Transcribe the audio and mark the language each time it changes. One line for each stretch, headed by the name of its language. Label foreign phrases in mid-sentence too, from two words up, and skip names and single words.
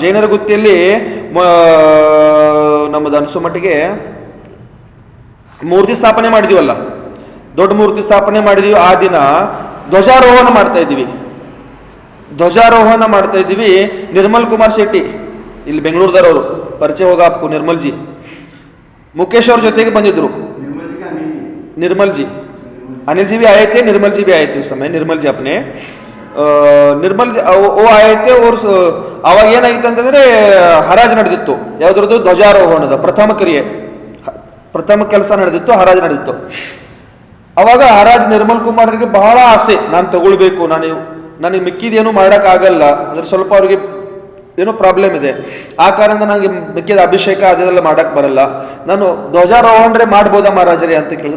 Kannada: ಜೈನರ ಗುತ್ತಿಯಲ್ಲಿ ನಮ್ಮದು ಅನಿಸೋ ಮಟ್ಟಿಗೆ ಮೂರ್ತಿ ಸ್ಥಾಪನೆ ಮಾಡಿದೀವಲ್ಲ, ದೊಡ್ಡ ಮೂರ್ತಿ ಸ್ಥಾಪನೆ ಮಾಡಿದೀವಿ. ಆ ದಿನ ಧ್ವಜಾರೋಹಣ ಮಾಡ್ತಾ ಇದ್ದೀವಿ. ನಿರ್ಮಲ್ ಕುಮಾರ್ ಶೆಟ್ಟಿ ಇಲ್ಲಿ ಬೆಂಗಳೂರದವರು, ಪರಿಚಯ ಹೋಗಾಪು ನಿರ್ಮಲ್ಜಿ, ಮುಖೇಶ್ ಅವ್ರ ಜೊತೆಗೆ ಬಂದಿದ್ರು.
Hindi: निर्मल जी, अनिल जी भी आए थे, निर्मल जी भी आए थे उस समय. निर्मल जी अपने ನಿರ್ಮಲ್ ಓ ಆए थे.
Kannada: और ಅವಾಗ ಏನಾಗಿತ್ತು ಅಂತಂದ್ರೆ ಹರಾಜು ನಡೆದಿತ್ತು. ಯಾವುದ್ರದ್ದು? ಧ್ವಜಾರೋಹಣದ ಪ್ರಥಮ ಕೆಲಸ ನಡೆದಿತ್ತು, ಹರಾಜು ನಡೆದಿತ್ತು. ಅವಾಗ ಹರಾಜ್ ನಿರ್ಮಲ್ ಕುಮಾರ್ಗೆ ಬಹಳ ಆಸೆ, ನಾನು ತಗೊಳ್ಬೇಕು, ನನಗೆ ಮಿಕ್ಕಿದೇನು ಮಾಡೋಕ್ಕಾಗಲ್ಲ, ಅಂದ್ರೆ ಸ್ವಲ್ಪ ಅವ್ರಿಗೆ ಏನೋ ಪ್ರಾಬ್ಲಮ್ ಇದೆ, ಆ ಕಾರಣದಿಂದ ನನಗೆ ಮಿಕ್ಕಿದ ಅಭಿಷೇಕ ಅದೆಲ್ಲ ಮಾಡಕ್ ಬರಲ್ಲ, ನಾನು ಧ್ವಜಾರೋಹಣೆ ಮಾಡ್ಬೋದಾ ಮಹಾರಾಜರೇ ಅಂತ ಕೇಳಿದ್ರು.